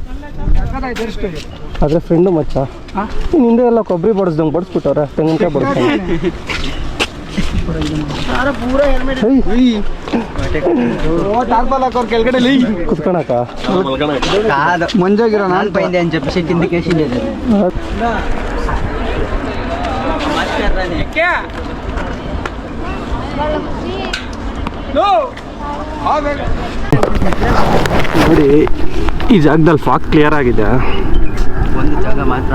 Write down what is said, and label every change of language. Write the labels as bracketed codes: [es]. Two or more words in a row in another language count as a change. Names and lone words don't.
[kn] ಅದ್ರ ಫ್ರೆಂಡು ಮಚ್ಚ, ಹಿಂದೆ ಎಲ್ಲ ಕೊಬ್ಬರಿ ಬಡಿಸ್ದಂಗೆ ಬಡಿಸ್ಬಿಟ್ಟವ್ರೆ, ತೆಂಗಿನಕಾಯಿ ಬಡಿಸ್ದಂಗೆ. ಕೆಳಗಡೆ ಕುತ್ಕೊಳಕ ಮಂಜಾಗಿರೋ ನಾನು [te] పైంది అని చెప్పేసి కిందకేసి [kn] ನೋಡಿ ಈ ಜಾಗದಲ್ಲಿ [en] fog clear [kn] ಆಗಿದೆ, ಒಂದು ಜಾಗ ಮಾತ್ರ.